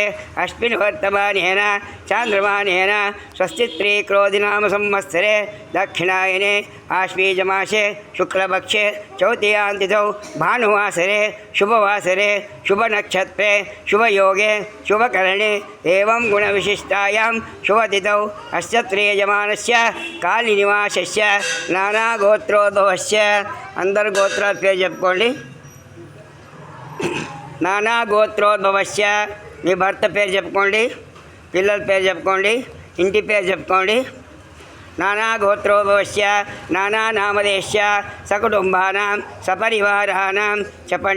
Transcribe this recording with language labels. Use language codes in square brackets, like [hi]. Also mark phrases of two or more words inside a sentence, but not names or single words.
[sa] अस्मिन् वर्तमानेन चान्द्रमानेन स्वस्तित्री क्रोधिनाम संवत्सरे दक्षिणायने आश्वीजमासे शुक्लपक्षे चौथ्यान्तिथौ भानुवासरे शुभवासरे शुभनक्षत्रे शुभयोगे शुभकरणे एवं गुणविशिष्टायां शुभतिथौ अस्य त्रयजमानस्य कालीनिवासस्य नानागोत्रोद्भवस्य [te] అందర గోత్రాల పేరు చెప్పుకోండి. [sa] నానా గోత్రోద్భవస్య [te] మీ భర్త పేరు చెప్పుకోండి, పిల్లల పేరు చెప్పుకోండి, ఇంటి పేరు చెప్పుకోండి. [sa] నానా గోత్రోద్భవస్య నానా నామదేశ్య సకుటుంబానాం సపరివారాణం [te] చెప్పండి.